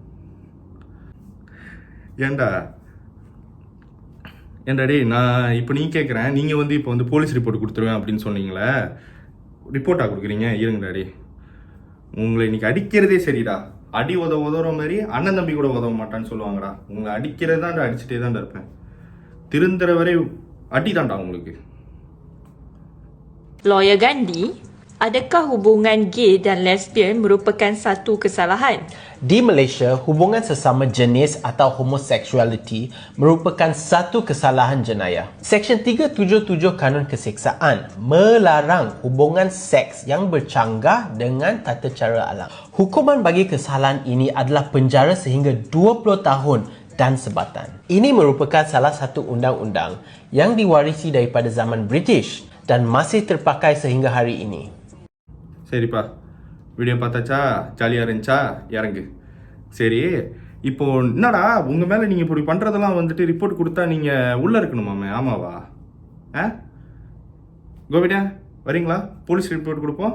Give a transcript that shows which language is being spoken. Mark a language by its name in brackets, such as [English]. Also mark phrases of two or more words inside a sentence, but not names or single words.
[Tamil] ஏண்டாடி நான் இப்போ நீ கேட்குறேன், நீங்கள் வந்து இப்போ வந்து [English] police report [Tamil] கொடுத்துருவேன் அப்படின்னு சொன்னீங்களே, ரிப்போர்ட்டாக கொடுக்குறீங்க, இருங்கடாடி உங்களை இன்னைக்கு அடிக்கிறதே சரிடா, அடி உதவுற மாதிரி அண்ணன் தம்பி கூட உதவ மாட்டான்னு சொல்லுவாங்கடா, உங்களை அடிக்கிறது தான்டா, அடிச்சுட்டே தான்டா இருப்பேன், திருந்துற வரை அடி தான்டா உங்களுக்கு. [Malay] Lawyer Gandhi, adakah hubungan gay dan lesbian merupakan satu kesalahan? Di Malaysia, hubungan sesama jenis atau homoseksualiti merupakan satu kesalahan jenayah. Seksyen 377 Kanun Keseksaan melarang hubungan seks yang bercanggah dengan tata cara alam. Hukuman bagi kesalahan ini adalah penjara sehingga 20 tahun dan sebatan. Ini merupakan salah satu undang-undang yang diwarisi daripada zaman British dan masih terpakai sehingga hari ini. [Tamil] சரிப்பா, வீடியோ பார்த்தாச்சா, ஜாலியாக இருந்துச்சா, இறங்கு. சரி, இப்போ என்னடா உங்கள் மேலே நீங்கள் இப்படி பண்ணுறதெல்லாம் வந்துட்டு ரிப்போர்ட் கொடுத்தா நீங்கள் உள்ளே இருக்கணுமாமே, ஆமாவா? கோபிடா வரீங்களா, [English] police report [Tamil] கொடுப்போம்.